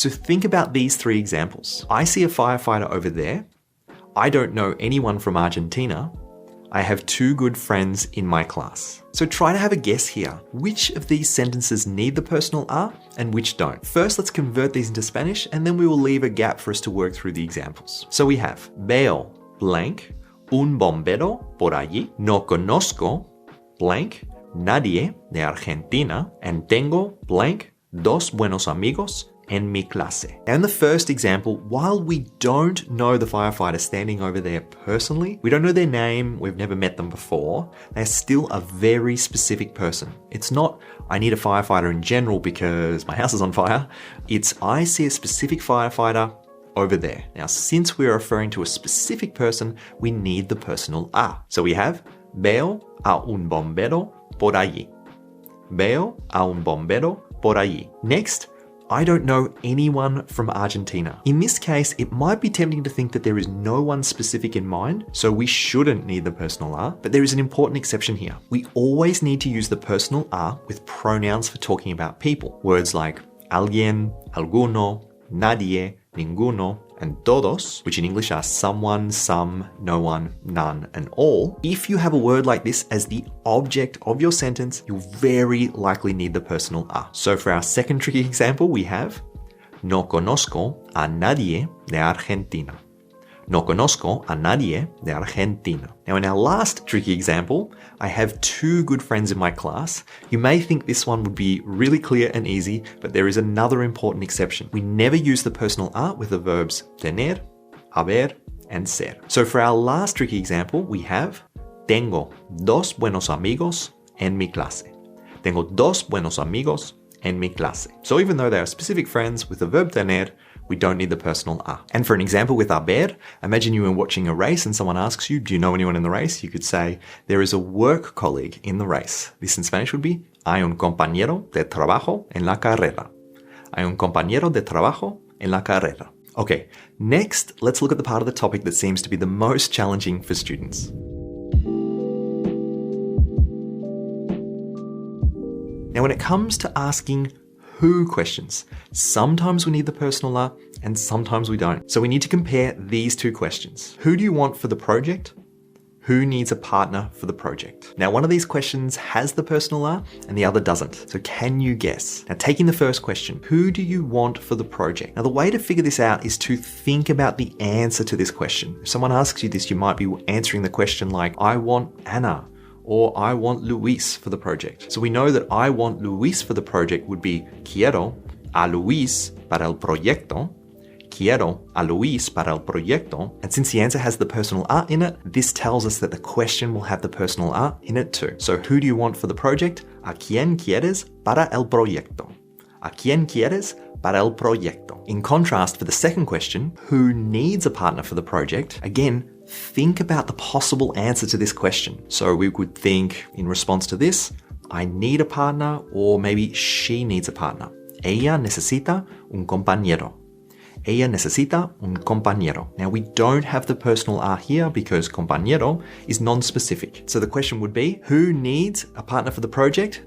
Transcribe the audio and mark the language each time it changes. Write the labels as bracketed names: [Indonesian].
[English] So think about these 3 examples. I see a firefighter over there. I don't know anyone from Argentina. I have 2 good friends in my class. So try to have a guess here. Which of these sentences need the personal a and which don't? First, let's convert these into Spanish and then we will leave a gap for us to work through the examples. So we have [Spanish] veo blank un bombero por allí. No conozco blank nadie de Argentina and tengo blank dos buenos amigos en mi clase. [English] Now in the first example, while we don't know the firefighter standing over there personally, we don't know their name, we've never met them before, they're still a very specific person. It's not, I need a firefighter in general because my house is on fire. It's, I see a specific firefighter over there. Now, since we're referring to a specific person, we need the personal a. So we have, [Spanish] veo a un bombero por allí. Veo a un bombero por allí. [English] Next, I don't know anyone from Argentina. In this case, it might be tempting to think that there is no one specific in mind, so we shouldn't need the personal a, but there is an important exception here. We always need to use the personal a with pronouns for talking about people. Words like alguien, alguno, nadie, ninguno, and todos, which in English are someone, some, no one, none, and all. If you have a word like this as the object of your sentence, you'll very likely need the personal a. So for our second tricky example, we have [Spanish] No conozco a nadie de Argentina. No conozco a nadie de Argentina. [English] Now, in our last tricky example, I have two good friends in my class. You may think this one would be really clear and easy, but there is another important exception. We never use the personal a with the verbs tener, haber, and ser. So for our last tricky example, we have [Spanish] tengo dos buenos amigos en mi clase. Tengo dos buenos amigos en mi clase. [English] So even though they are specific friends with the verb tener, we don't need the personal a. And for an example with haber, imagine you were watching a race and someone asks you, do you know anyone in the race? You could say, there is a work colleague in the race. This in Spanish would be, [Spanish] hay un compañero de trabajo en la carrera. Hay un compañero de trabajo en la carrera. [English] Okay, next, let's look at the part of the topic that seems to be the most challenging for students. Now, when it comes to asking who questions, sometimes we need the personal a and sometimes we don't. So we need to compare these two questions. Who do you want for the project? Who needs a partner for the project? Now, one of these questions has the personal a and the other doesn't. So can you guess? Now, taking the first question, who do you want for the project? Now, the way to figure this out is to think about the answer to this question. If someone asks you this, you might be answering the question like, I want Anna, or I want Luis for the project. So we know that I want Luis for the project would be [Spanish] quiero a Luis para el proyecto. Quiero a Luis para el proyecto. [English] And since the answer has the personal a in it, this tells us that the question will have the personal a in it too. So who do you want for the project? [Spanish] ¿A quién quieres para el proyecto? ¿A quién quieres para el proyecto? [English] In contrast, for the second question, who needs a partner for the project? Again, think about the possible answer to this question. So we would think in response to this, I need a partner, or maybe she needs a partner. [Spanish] Ella necesita un compañero. Ella necesita un compañero. [English] Now, we don't have the personal a here because compañero is non-specific. So the question would be, who needs a partner for the project?